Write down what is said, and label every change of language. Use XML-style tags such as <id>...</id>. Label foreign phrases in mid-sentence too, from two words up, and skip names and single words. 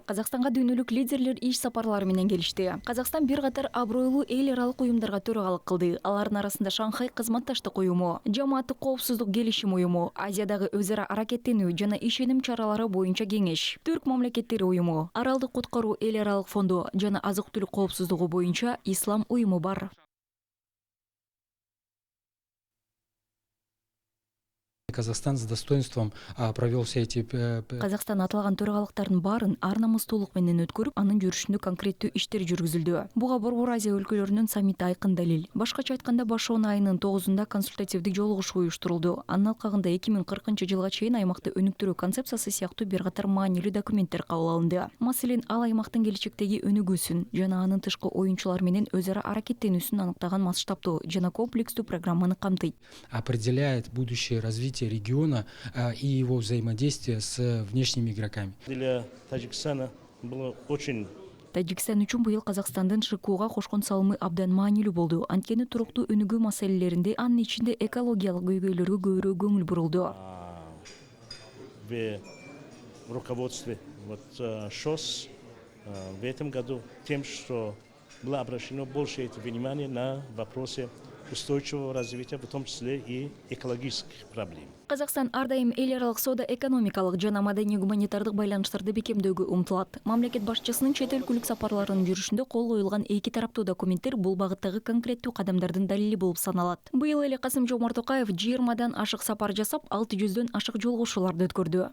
<ky>Казакстанга дүйнөлүк лидерлер иш сапарлары менен келишти. Казакстан бир катар абройлуу эл аралык уюмдарга төрагалык кылды. Алардын арасында Шанхай кызматташтык уюму, Жамааттык коопсуздук келишим уюму, Азиядагы өз ара аракеттенүү жана ишеним чаралары боюнча кеңеш, Түрк мамлекеттери уюму, Аралдык куткаруу эл аралык фонду жана азык-түлүк коопсуздугу боюнча Ислам уюму бар.</ky> <ru>Казахстан с достоинством провел все эти...</ru> <ky>Казакстан аталган төрагалыктардын баарын ар намыстуулук менен өткөрүп, анын жүрүшүндө конкреттүү иштер жүргүзүлдү. Буга Борбор Азия өлкөлөрүнүн саммити айкын далил. Башкача айтканда, башоон айынын 9-унда консультативдик жолугушуу уюштурулду. Анын алкагында 2040-жылга чейин аймакты өнүктүрүү концепциясы сыяктуу бир катар маанилүү документтер кабыл алынды. Маселен, ал аймактын келечектеги өнүгүүсүн жана анын тышкы оюнчулар менен өз ара аракеттенүүсүн аныктаган масштабтуу жана комплекстүү программаны камтыйт.</ky> <ru>Определяет будущее развитие региона и его взаимодействие с внешними игроками. Для Таджикистана было очень...</ru> <ky>Тажикстан үчүн быйыл Казакстандын ШКУга кошкон салымы абдан маанилүү болду. Анткени туруктуу өнүгүү маселелеринде, анын ичинде экологиялык көйгөйлөргө көбүрөөк көңүл бурулду.</ky> <ru>В руководстве ШОС в этом году тем, что было обращено больше внимания на вопросы устойчивого развития, в том числе и экологических проблем.</ru> <ky>Казакстан ар дайым эл аралык соода-экономикалык жана маданий-гуманитардык байланыштарды бекемдөөгө умтулат. Мамлекет башчысынын чет өлкөлүк сапарларынын жүрүшүндө кол коюлган эки тараптуу документтер бул багыттагы конкреттүү кадамдардын далили болуп саналат. Быйыл эле Касым-Жомарт Токаев 20 ашык сапар жасап, 600 ашык жолугушууларды өткөрдү.</ky>